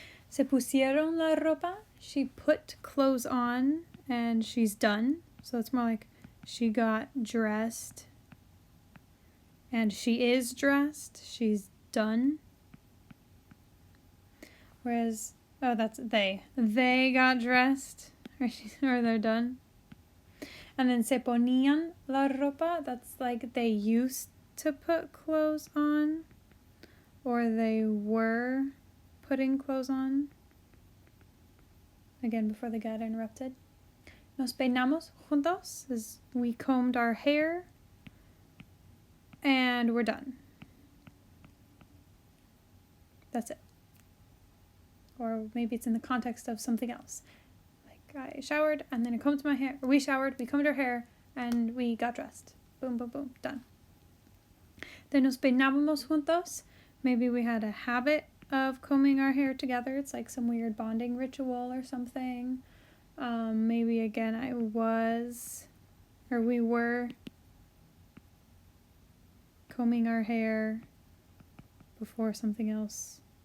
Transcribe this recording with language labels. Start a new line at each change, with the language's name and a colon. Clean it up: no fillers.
English: Se pusieron la ropa. She put clothes on and she's done. So it's more like she got dressed and she is dressed. She's done. Whereas, oh, that's they. They got dressed or they're done.
Spanish: And then se ponían la ropa.
English: That's like they used to put clothes on or they were putting clothes on. Again, before they got interrupted. Nos peinamos juntos is we combed our hair and we're done. That's it. Or maybe it's in the context of something else. Like I showered and then I combed my hair. Or we showered, we combed our hair, and we got dressed. Boom, boom, boom, done.
Spanish: Then nos peinábamos juntos.
English: Maybe we had a habit of combing our hair together. It's like some weird bonding ritual or something. Maybe again we were combing our hair before something else.